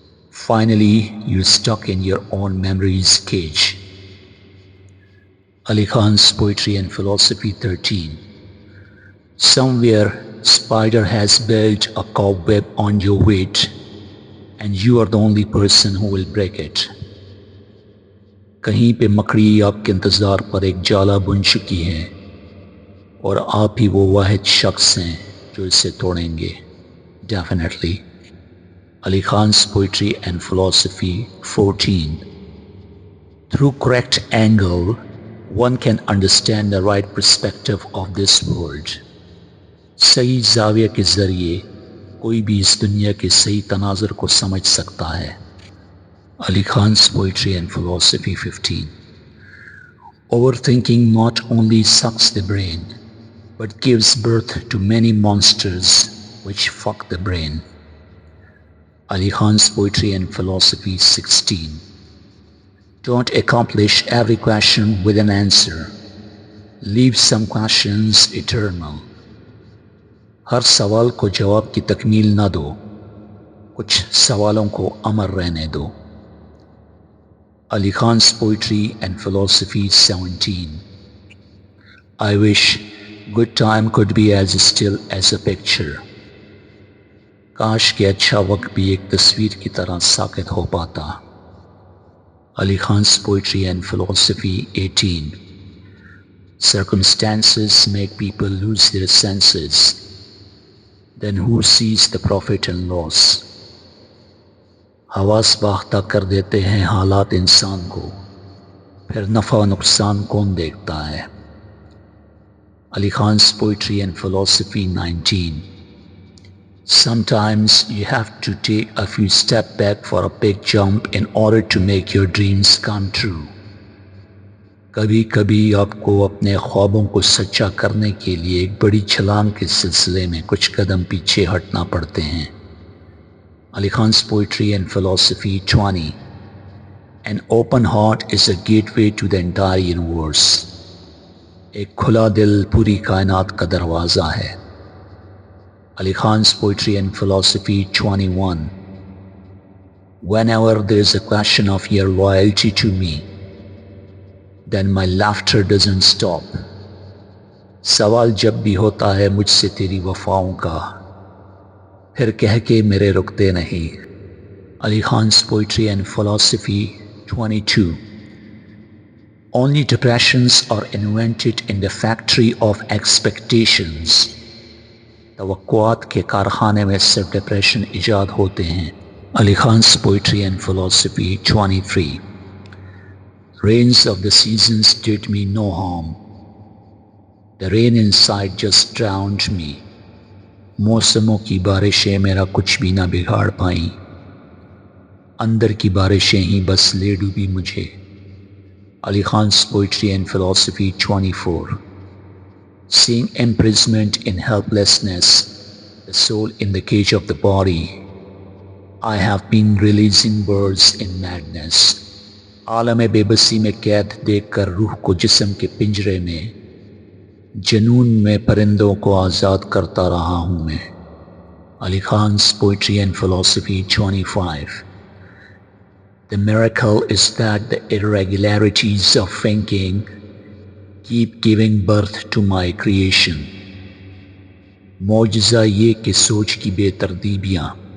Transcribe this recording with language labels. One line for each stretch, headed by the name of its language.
English: Finally, you're stuck in your own memory's cage. Ali Khan's Poetry and Philosophy 13. Somewhere, spider has built a cobweb on your weight, and you are the only person who will break it.
Hindi: कहीं पे मकड़ी आपके इंतज़ार पर एक जाला बुन चुकी है, और आप ही वो वाहिद शख्स हैं जो इसे तोड़ेंगे.
English: Definitely. Ali Khan's Poetry and Philosophy 14. Through correct angle, one can understand the right perspective of this world.
Hindi: सही ज़ाविया के ज़रिए कोई भी इस दुनिया के सही तनाज़ुर को समझ सकता है.
English: Ali Khan's Poetry and Philosophy 15. Overthinking not only sucks the brain, but gives birth to many monsters which fuck the brain. Ali Khan's Poetry and Philosophy 16. Don't accomplish every question with an answer. Leave some questions eternal.
Hindi: हर सवाल को जवाब की तकमील ना दो, कुछ सवालों को अमर रहने दो.
English: Ali Khan's Poetry and Philosophy 17. I wish good time could be as still as a picture.
Hindi: काश के अच्छा वक्त भी एक तस्वीर की तरह साकित हो पाता.
English: Ali Khan's Poetry and Philosophy 18. Circumstances make people lose their senses. Then who sees the profit and loss?
Hindi: हवास बाख्ता कर देते हैं हालात इंसान को, फिर नफ़ा नुकसान कौन देखता है.
English: Ali Khan's Poetry and Philosophy 19. Sometimes you have to take a few steps back for a big jump in order to make your dreams come true.
Hindi: कभी कभी आपको अपने ख्वाबों को सच्चा करने के लिए एक बड़ी छलांग के सिलसिले में कुछ कदम पीछे हटना पड़ते हैं.
English: Ali Khan's Poetry and Philosophy 20. An open heart is a gateway to the entire universe.
Hindi: एक खुला दिल पूरी कायनात का दरवाज़ा है.
English: Ali Khan's Poetry and Philosophy 21. Whenever there is a question of your loyalty to me, then my laughter doesn't stop.
Hindi: सवाल जब भी होता है मुझसे तेरी वफाओं का, फिर कह के मेरे रुकते नहीं.
English: Ali Khan's Poetry and Philosophy 22. Only depressions are invented in the factory of expectations.
Hindi: तवक्कुआत के कारखाने में सिर्फ डिप्रेशन इजाद होते हैं.
English: Ali Khan's Poetry and Philosophy 23. Rains of the seasons did me no harm. The rain inside just drowned me.
Hindi: मौसमों की बारिशें मेरा कुछ भी ना बिगाड़ पाईं. अंदर की बारिशें ही बस ले डूबी मुझे.
English: Ali Khan's Poetry and Philosophy 24. Seeing imprisonment in helplessness, the soul in the cage of the body, I have been releasing birds in madness.
Hindi: आलम बेबसी में कैद देखकर रूह को जिस्म के पिंजरे में, जनून में परिंदों को आज़ाद करता रहा हूँ मैं.
English: Ali Khan's Poetry and Philosophy 25. The miracle is that the irregularities of thinking keep giving birth to my creation.
Hindi: मौजज़ा ये कि सोच की बेतरतीबियाँ